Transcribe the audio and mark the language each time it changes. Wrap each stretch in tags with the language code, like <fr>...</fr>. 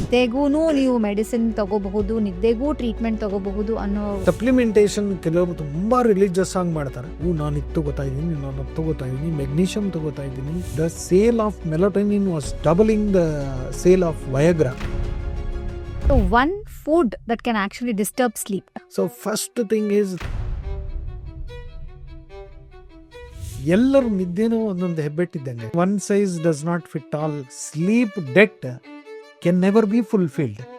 <kn>ನಿದ್ದೆಗೂನು ನೀವು ಮೆಡಿಸಿನ್ ತಗೋಬಹುದು, ನಿದ್ದೆಗೂ ಟ್ರೀಟ್ಮೆಂಟ್ ತಗೋಬಹುದು ಅನ್ನೋ ಸಪ್ಲಿಮೆಂಟೇಷನ್ ಕೆಲವರು ತುಂಬಾ ರಿಲಿಜಿಯಸ್ ಆಗಿ ಮಾಡ್ತಾರೆ. ನಾನು ಇದು ತಗೋತಾ ಇದ್ದೀನಿ, ನಾನು ತಗೋತಾ ಇದ್ದೀನಿ, ಮೆಗ್ನೀಷಿಯಂ ತಗೋತಾ ಇದ್ದೀನಿ.</kn> <en>The sale of melatonin was doubling the sale of Viagra. So one food that can actually disturb sleep. So first thing is</en> <kn>ಎಲ್ಲರ ನಿದ್ದೆನೂ ಒಂದೊಂದು ಹೆಬ್ಬೆಟ್ಟಿದ್ದಂಗೆ.</kn> <en>One size does not fit all. Sleep debt can never be fulfilled.</en>